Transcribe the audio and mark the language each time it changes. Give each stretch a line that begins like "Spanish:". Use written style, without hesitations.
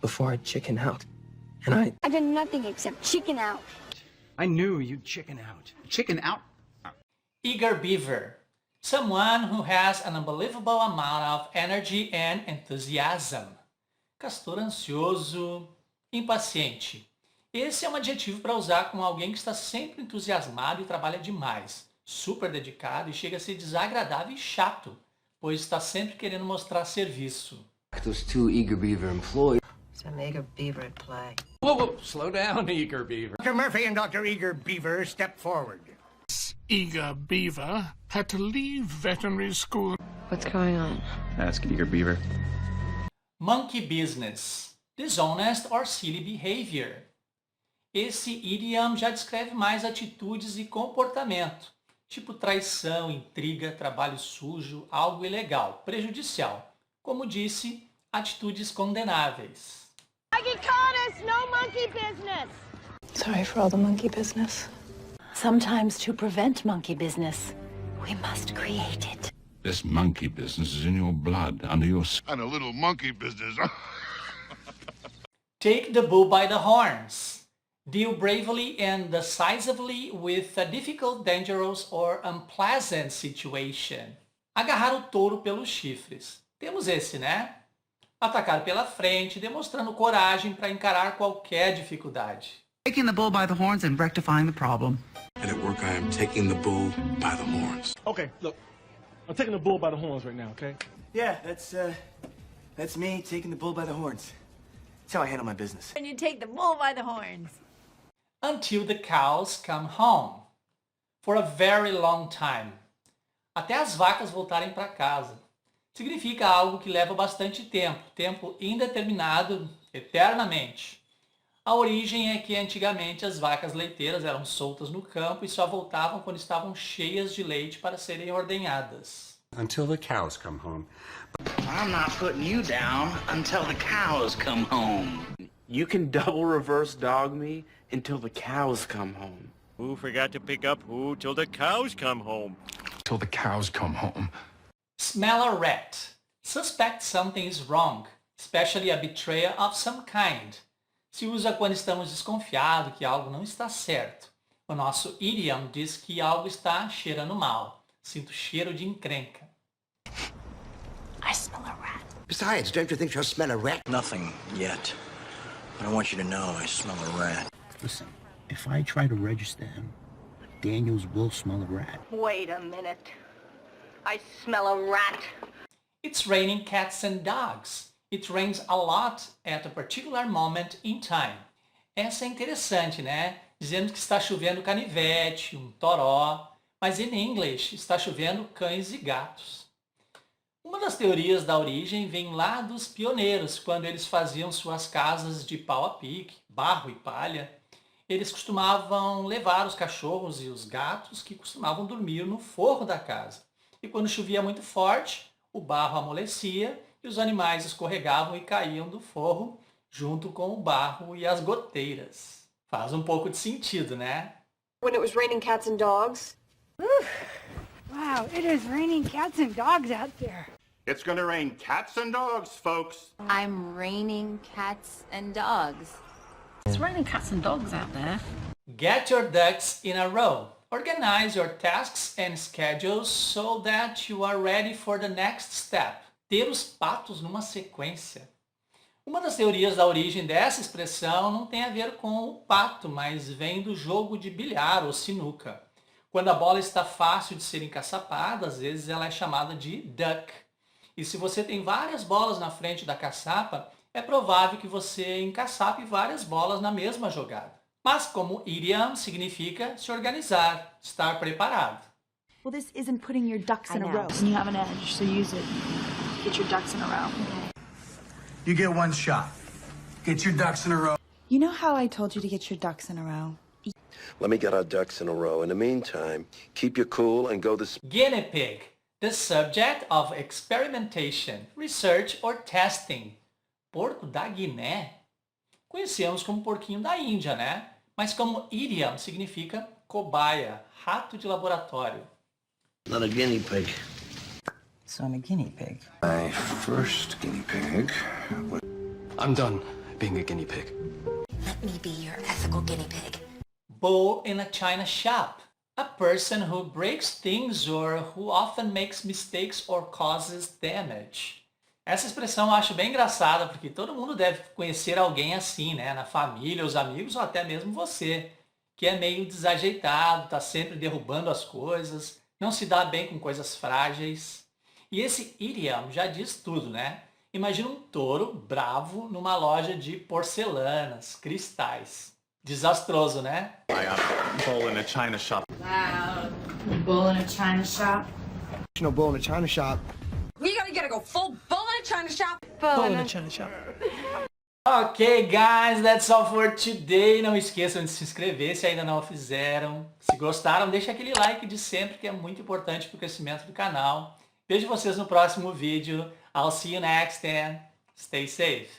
English: Before I chicken out. And I did nothing except chicken out. I knew you'd chicken out. Chicken out? Eager beaver. Someone who has an unbelievable amount of energy and enthusiasm.
Portuguese: Castor ansioso, impaciente. Esse é um adjetivo para usar com alguém que está sempre entusiasmado e trabalha demais. Super dedicado e chega a ser desagradável e chato, pois está sempre querendo mostrar serviço.
English: those two eager beaver employees. Some eager beaver at play. Whoa, slow down, Eager Beaver. Dr. Murphy and Dr. Eager Beaver step forward. Eager Beaver had to leave veterinary school. What's going on? Ask Eager Beaver. Monkey business. Dishonest or silly behavior.
Portuguese: Esse idiom já descreve mais atitudes e comportamento, tipo traição, intriga, trabalho sujo, algo ilegal, prejudicial. Como disse, atitudes condenáveis.
English: Monkey caught us! No monkey business! Sorry for all the monkey business. Sometimes to prevent monkey business, we must create it. This monkey business is in your blood, under your skin. And a little monkey business. Take the bull by the horns. Deal bravely and decisively with a difficult, dangerous or unpleasant situation.
Portuguese: Agarrar o touro pelos chifres. Temos esse, né? Atacar pela frente, demonstrando coragem para encarar qualquer dificuldade.
English: Taking the bull by the horns and rectifying the problem. And at work, I am taking the bull by the horns. Okay, look, I'm taking the bull by the horns right now, okay? Yeah, that's me taking the bull by the horns. That's how I handle my business. And you take the bull by the horns. Until the cows come home. For a very long time.
Portuguese: Até as vacas voltarem para casa. Significa algo que leva bastante tempo, tempo indeterminado, eternamente. A origem é que antigamente as vacas leiteiras eram soltas no campo e só voltavam quando estavam cheias de leite para serem ordenhadas.
English: Until the cows come home. I'm not putting you down until the cows come home. You can double reverse dog me until the cows come home. Who forgot to pick up who till the cows come home? Till the cows come home. Smell a rat. Suspect something is wrong, especially a betrayal of some kind.
Portuguese: Se usa quando estamos desconfiados que algo não está certo. O nosso idiom diz que algo está cheirando mal. Sinto cheiro de encrenca.
English: I smell a rat. Besides, don't you think you'll smell a rat? Nothing yet. But I want you to know I smell a rat. Listen, if I try to register him, Daniels will smell a rat. Wait a minute. I smell a rat. It's raining cats and dogs. It rains a lot at a particular moment in time.
Portuguese: Essa é interessante, né? Dizendo que está chovendo canivete, um toró, mas
English: in English
Portuguese: está chovendo cães e gatos. Uma das teorias da origem vem lá dos pioneiros, quando eles faziam suas casas de pau a pique, barro e palha. Eles costumavam levar os cachorros e os gatos que costumavam dormir no forro da casa. E quando chovia muito forte, o barro amolecia e os animais escorregavam e caíam do forro junto com o barro e as goteiras. Faz um pouco de sentido, né?
English: When it was raining cats and dogs. Wow, it is raining cats and dogs out there. It's gonna rain cats and dogs, folks. I'm raining cats and dogs. It's raining cats and dogs out there. Get your ducks in a row. Organize your tasks and schedules so that you are ready for the next step.
Portuguese: Ter os patos numa sequência. Uma das teorias da origem dessa expressão não tem a ver com o pato, mas vem do jogo de bilhar ou sinuca. Quando a bola está fácil de ser encaçapada, às vezes ela é chamada de duck. E se você tem várias bolas na frente da caçapa, é provável que você encaçape várias bolas na mesma jogada. Mas como idiom significa se organizar, estar preparado.
English: Well, this isn't putting your ducks in a row. And you have an edge, so use it. Get your ducks in a row. You get one shot. Get your ducks in a row. You know how I told you to get your ducks in a row? Let me get our ducks in a row. In the meantime, keep your cool and go this... Guinea pig, the subject of experimentation, research or testing.
Portuguese: Porco da Guiné? Conhecemos como porquinho da Índia, né? Mas como idiom significa cobaia, rato de laboratório.
English: Not a guinea pig. So I'm a guinea pig. My first guinea pig. I'm done being a guinea pig. Let me be your ethical guinea pig. Bull in a china shop. A person who breaks things or who often makes mistakes or causes damage.
Portuguese: Essa expressão eu acho bem engraçada, porque todo mundo deve conhecer alguém assim, né? Na família, os amigos ou até mesmo você, que é meio desajeitado, está sempre derrubando as coisas, não se dá bem com coisas frágeis. E esse idiom já diz tudo, né? Imagina um touro bravo numa loja de porcelanas, cristais. Desastroso, né?
English: I got a bull in a china shop. Wow. Bull in a china shop. No bull in a china shop. You gotta go full bull in a china shop. Bull in a china shop. Ok, guys, that's all for today.
Portuguese: Não esqueçam de se inscrever se ainda não o fizeram. Se gostaram, deixa aquele like de sempre, que é muito importante para o crescimento do canal. Vejo vocês no próximo vídeo.
English: I'll see you next and stay safe.